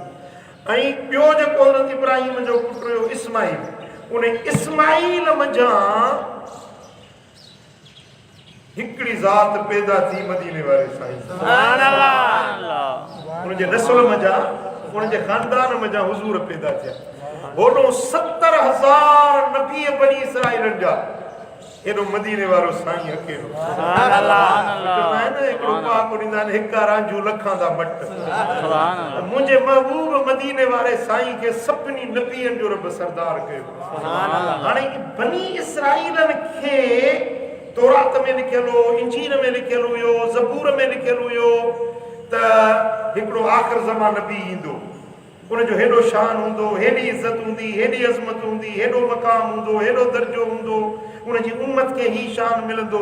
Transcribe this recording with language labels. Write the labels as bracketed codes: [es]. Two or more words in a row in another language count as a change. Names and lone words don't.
[sd] ऐं ॿियो जेको हज़रत इब्राहिम जो पुटु हुयो इस्माईल, उन इस्माईल मजा हिकिड़ी ज़ात पैदा थी मदीने वारे साईं, [ar] سبحان الله. [sd] उनजे नस्ल मजा, उनजे खानदान मजा हुजूर पैदा थिया। होॾो 70,000 नबी बनी इसराईलनि जा, एॾो मदीने वारो साईं अकेलो, [ar] سبحان الله. [sd] हिकिड़ो पाक ॾींदा आहिनि, [pa] हिका रांझू लखां दा मट। [sd] मुंहिंजे महबूब मदीने वारे साईं खे सभिनी नबीअनि जो रब सरदार कयो। हाणे बनी इसराईलनि खे तौरात में लिखियल हो, इंजील में लिखियल हुयो, ज़बूर में लिखियल हुयो त हिकिड़ो आख़िर ज़मान नबी ईंदो, उनजो हेॾो शान हूंदो, हेॾी इज़त हूंदी, हेॾी अज़मत हूंदी, हेॾो मक़ाम हूंदो, हेॾो दर्जो हूंदो, उनजी उम्मत खे ही शान मिलंदो।